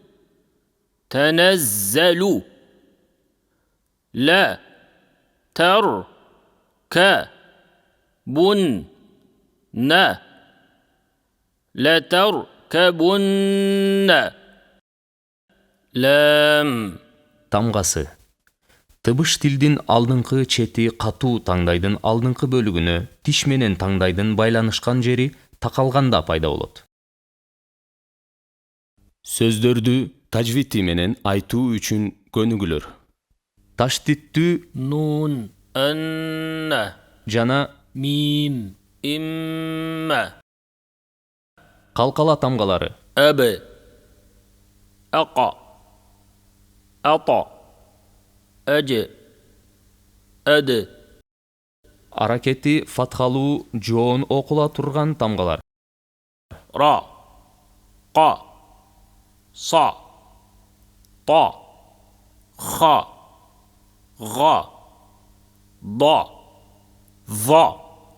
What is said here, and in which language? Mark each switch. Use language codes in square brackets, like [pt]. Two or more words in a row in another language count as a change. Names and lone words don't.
[ar] تنزلوا. لا تر ك بن نا. لا تركبن. لام. [ky] Тамгасы. Тыбыш тилдин алдыңкы чети катуу таңдайдын алдыңкы бөлүгүнө тиш менен таңдайдын байланышкан жери такалганда пайда болот. Сөздөрдү тажвити менен айтуу үчүн көнүгүлөр. Таштиттүү [ar] نون أن. [ky] жана [ar] ميم إما. [ky] калкала тамгалары. [ar] أب. أقى. أطى. أج. أد. [ky] Аракети фатхалуу жоон окула турган тамгалар. [ar] را. قا. صا. طا. خا. غا. ضا. ظا.